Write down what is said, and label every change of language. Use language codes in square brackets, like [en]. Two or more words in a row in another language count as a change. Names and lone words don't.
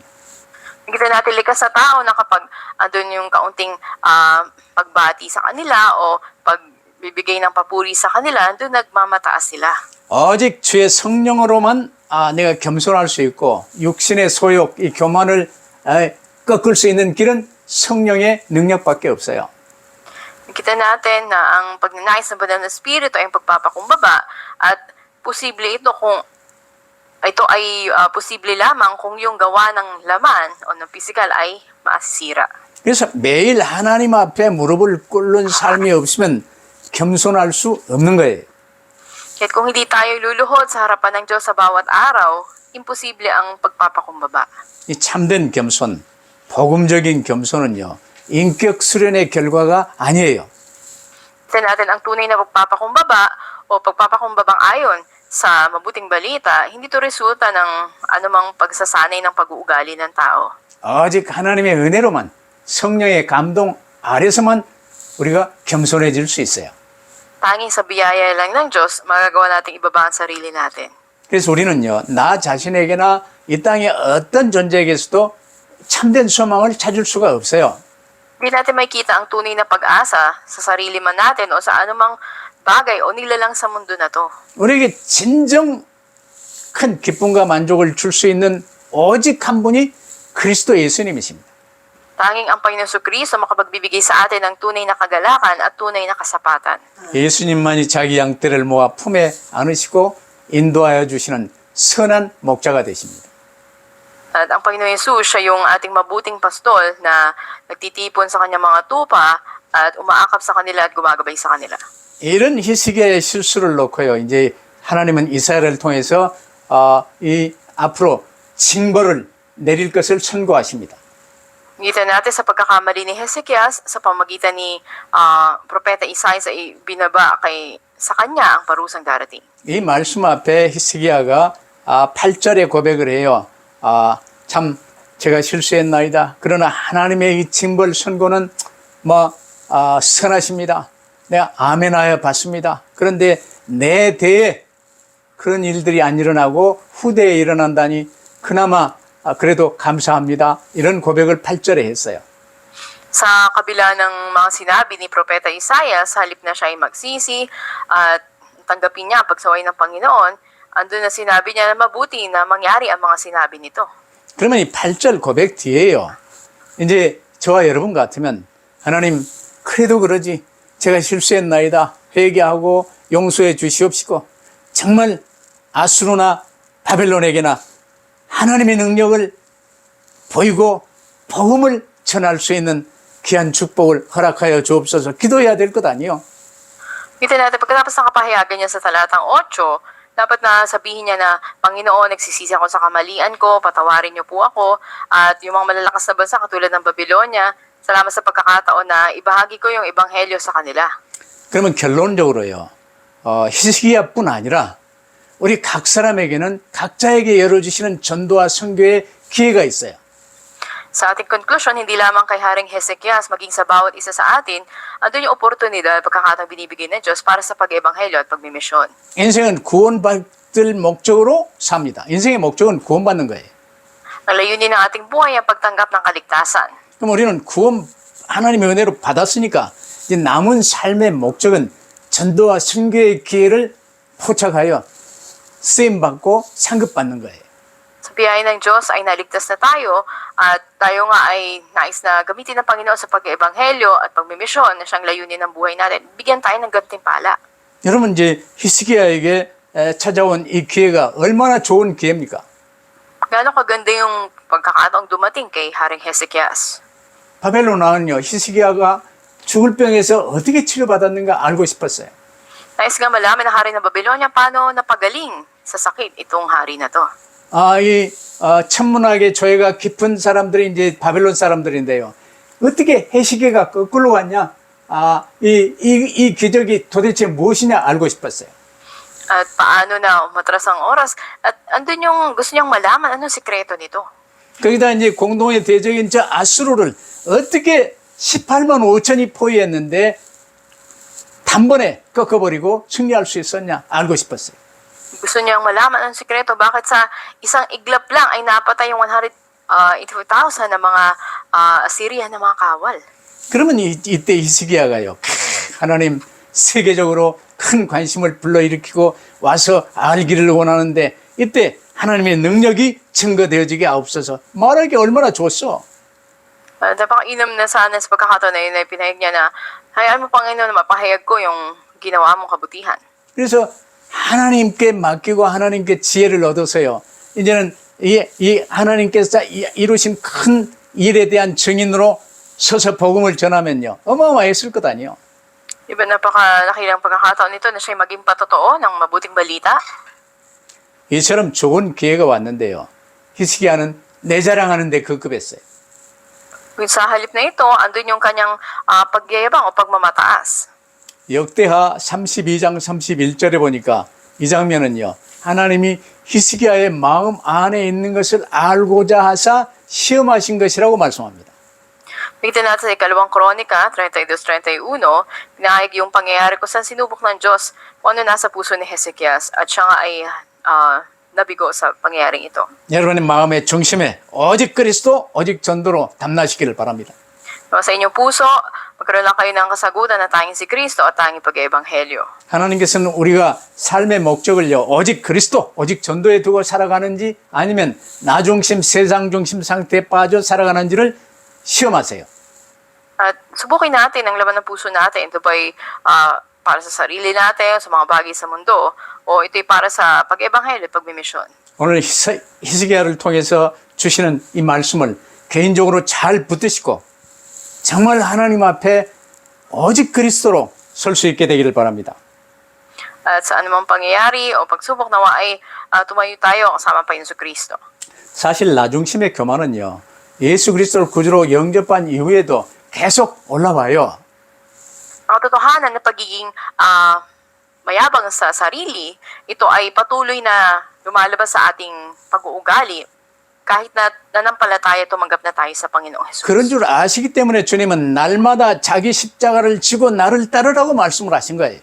[tl] Nakita natin likas na tao na kapag andun yung kaunting pagbati sa kanila o pagbibigay ng papuri sa kanila, andun nagmamataas sila. [ko] 오직 주의 성령으로만 내가 겸손할 수 있고 육신의 소욕, 이 교만을 꺾을 수 있는 길은 성령의 능력밖에 없어요. [tl] Nakita natin na ang pagnanais ng banal na Espiritu ay ang pagpapakumbaba at posible ito kung ito ay posible lamang kung yung gawa ng laman o ng physical ay maasisira. [ko] 그래서 매일 하나님 앞에 무릎을 꿇는 삶이 없으면 겸손할 수 없는 거예요. [tl] Kaya't kung hindi tayo luluhod sa harapan ng Diyos sa bawat araw, imposible ang pagpapakumbaba. [ko] 이 참된 겸손, 복음적인 겸손은요. 인격 수련의 결과가 아니에요. [tl] Tignan natin ang tunay na pagpapakumbaba o pagpapakumbabang ayon sa mabuting balita, hindi ito resulta ng anumang pagsasanay ng pag-uugali ng tao. [ko] 오직 하나님의 은혜로만 성령의 감동 아래서만 우리가 겸손해질 수 있어요. [tl] Tanging sa biyaya lang ng Diyos, magagawa nating ibaba ang sarili natin. [ko] 그래서 우리는요, 나 자신에게나 이 땅의 어떤 존재에게서도 참된 소망을 찾을 수가 없어요. [tl] Hindi natin makikita ang tunay na pag-asa sa sarili man natin o sa anumang bagay o nilalang sa mundo na to. [ko] 우리에게 진정 큰 기쁨과 만족을 줄 수 있는 오직 한 분이 그리스도 예수님이십니다. [tl] Tanging ang Panginoon Kristo makapagbibigay sa atin ng tunay na kagalakan at tunay na kasapatan. [ko] 예수님만이 자기 양떼를 모아 품에 안으시고 인도하여 주시는 선한 목자가 되십니다. [tl] At ang Panginoon Yesus, siya yung ating mabuting pastol na nagtitipon sa kanyang mga tupa at umaakap sa kanila at gumagabay sa kanila. [ko] 이런 히스기야의 실수를 놓고요. 이제 하나님은 이사야를 통해서 이 앞으로 징벌을 내릴 것을 선고하십니다. [tl] Ngita natin sa pagkakamali ni Hezekias sa pamagitan ni Propeta Isaiah sa binaba sa kanya ang parusang darating. [ko] 이 말씀 앞에 히스기야가 8절에 고백을 해요. 참 제가 실수했나이다. 그러나 하나님의 이 징벌 선고는 선하십니다. 내가 아멘하여 받습니다. 그런데 내 대에 그런 일들이 안 일어나고 후대에 일어난다니 그나마 그래도 감사합니다. 이런 고백을 8절에 했어요. [tl] Sa kabila ng mga sinabi ni Propeta Isaiah, sa halip na siya ay magsisi at tanggapin niya ang pagsaway ng Panginoon, andun na sinabi niya na mabuti na mangyari ang mga sinabi nito. [ko] 그러면 이 8절 고백 뒤에요. 이제 저와 여러분 같으면 하나님 그래도 그러지 제가 실수했나이다. 회개하고 용서해 주시옵시고 정말 아수르나 바벨론에게나 하나님의 능력을 보이고 복음을 전할 수 있는 귀한 축복을 허락하여 주옵소서 기도해야 될 것 아니요. [tl] Kita natin, pagkatapos ng kapahayagan niya sa talatang 8, dapat na sabihin niya na, Panginoon, nagsisisi ako sa kamalian ko, patawarin niyo po ako, at yung mga malalakas na bansa katulad ng Babylonia, salamat sa pagkakataon na ibahagi ko yung ebanghelyo sa kanila. [ko] 그러면 결론적으로요. 히스기야뿐 아니라 우리 각 사람에게는 각자에게 열어주시는 전도와 선교의 기회가 있어요. [tl] Sa ating conclusion, hindi lamang kay Haring Hezekias, maging sa bawat isa sa atin, andun yung oportunidad, pagkakataong binibigay ng Diyos para sa pag-ebanghelyo at pagmimisyon. [ko] 인생은 구원받을 목적으로 삽니다. 인생의 목적은 구원받는 거예요. [tl] Ang layunin ng ating buhay ang pagtanggap ng kaligtasan. [ko] 그럼 우리는 구원 하나님의 은혜로 받았으니까 이제 남은 삶의 목적은 전도와 선교의 기회를 포착하여 쓰임받고 상급받는 거예요. [tl] Sa biyaya ng Diyos ay naligtas na tayo at tayo nga ay nais na gamitin ng Panginoon sa pag-ebanghelyo at pagmimisyon na siyang layunin ng buhay natin. Bigyan tayo ng gantimpala. [ko] 여러분 이제 히스기야에게 찾아온 이 기회가 얼마나 좋은 기회입니까? [tl] Gaano kaganda yung pagkakataong dumating kay Haring Hezekias. [ko] 바벨론 왕은요 히스기야가 죽을 병에서 어떻게 치료받았는가 알고 싶었어요. [tl] Nais nga malaman ng hari ng Babylonia paano napagaling sa sakit itong hari na to. [ko] 이 천문학의 조예가 깊은 사람들이 이제 바벨론 사람들인데요. 어떻게 히스기야가 거꾸로 갔냐? 이 기적이 도대체 무엇이냐 알고 싶었어요. [tl] At paano na umatras ang oras. At andun yung gusto niyang malaman anong sikreto nito. [ko] 거기다 이제 공동의 대적인 저 아수르를 어떻게 18만 5천이 포위했는데 단번에 꺾어버리고 승리할 수 있었냐 알고 싶었어요. [tl] Gusto niyang malaman ang sikreto bakit sa isang iglap lang ay napatay yung 180,000 na mga Assyrian na mga kawal. [ko] 그러면 이때 히스기야가요. 하나님 세계적으로 큰 관심을 불러일으키고 와서 알기를 원하는데 이때 하나님의 능력이 증거되어지게 하옵소서. 말하기 얼마나 좋소. [tl] Napakainam na sana sa pagkakataon na yun ay pinahig niya na hayaan mo Panginoon na mapahayag ko yung ginawa mong kabutihan. [ko] 그래서 하나님께 맡기고 하나님께 지혜를 얻어서요. 이제는 이 하나님께서 이루신 큰 일에 대한 증인으로 서서 복음을 전하면요. 어마어마했을 것 아니에요. [tl] Diba napakalakilang pagkakataon nito na siya maging patotoo ng mabuting balita? [ko] 이처럼 좋은 기회가 왔는데요. 히스기야는 내 자랑하는 데 급급했어요. [tl] Sa halip na ito, andun yung kanyang pagyayabang o pagmamataas. [ko] 역대하 32장 31절에 보니까 이 장면은요. 하나님이 히스기야의 마음 안에 있는 것을 알고자 하사 시험하신 것이라고 말씀합니다. [tl] Bigyan natin sa ikalawang kronika, 32-31, pinahayag yung pangyayari kung saan sinubok ng Diyos kung ano nasa puso ni Hezekias at siya nga ay nabigo sa pangyayaring ito. [ko] 여러분의 마음의 중심에 오직 그리스도, 오직 전도로 담나시기를 바랍니다. [tl] Sa inyong puso, magkaroon lang kayo ng kasagutan na tanging si Kristo at tanging pag-eebanghelyo. [ko] 하나님께서는 우리가 삶의 목적을요, 오직 그리스도, 오직 전도에 두고 살아가는지 아니면 나 중심, 세상 중심 상태에 빠져 살아가는지를 시험하세요. [tl] At subukin natin ang laman ng puso natin. Ito ba'y para sa sarili natin, sa mga bagay sa mundo, o ito'y para sa pag-ebanghelyo, pagmimisyon. [ko] 오늘 히스기야를 통해서 주시는 이 말씀을 개인적으로 잘 붙드시고 정말 하나님 앞에 오직 그리스도로 설 수 있게 되기를 바랍니다. [tl] At sa anumang pangyayari o pagsubok nawa ay tumayo tayo kasama pa Yesu Kristo. [ko] 사실 나 중심의 교만은요, 예수 그리스도를 구주로 영접한 이후에도 계속 올라와요. [tl] Ang katotohanan na pagiging mayabang sa sarili, ito ay patuloy na lumalabas sa ating pag-uugali kahit na nanampalataya tumanggap na tayo sa Panginoong Jesus. [ko] 그런 줄 아시기 때문에 주님은 날마다 자기 십자가를 지고 나를 따르라고 말씀을 하신 거예요.